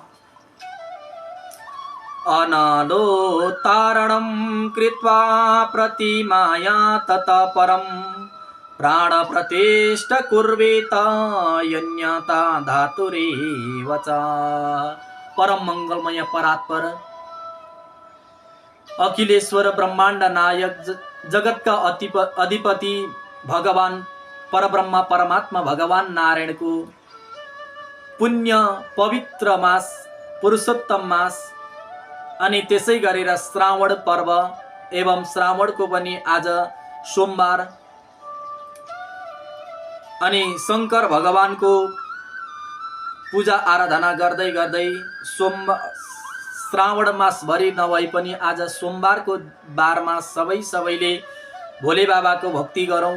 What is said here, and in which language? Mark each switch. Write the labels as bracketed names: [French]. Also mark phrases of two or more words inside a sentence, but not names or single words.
[Sanskrit] अनलोत्तारणं कृत्वा प्रतिमाया ततः परं प्राणप्रतिष्ठ कुर्वेत यन्यता धातुरेव च। [Nepali] परम मंगलमय परात्पर अखिलेश्वर ब्रह्मांड नायक जगत का अधिपति भगवान परब्रह्म परमात्मा भगवान नारायण को पुण्य पवित्र मास पुरुषोत्तम मास अनि त्यसै गरेर श्रावण पर्व एवं श्रावणको पनि आज सोमबार अनि शंकर भगवान को पूजा आराधना गर्दै गर्दै श्रावण मास भरि नभए पनि आज सोमबार को बारमा सबैले भोले बाबा को भक्ति गरौं।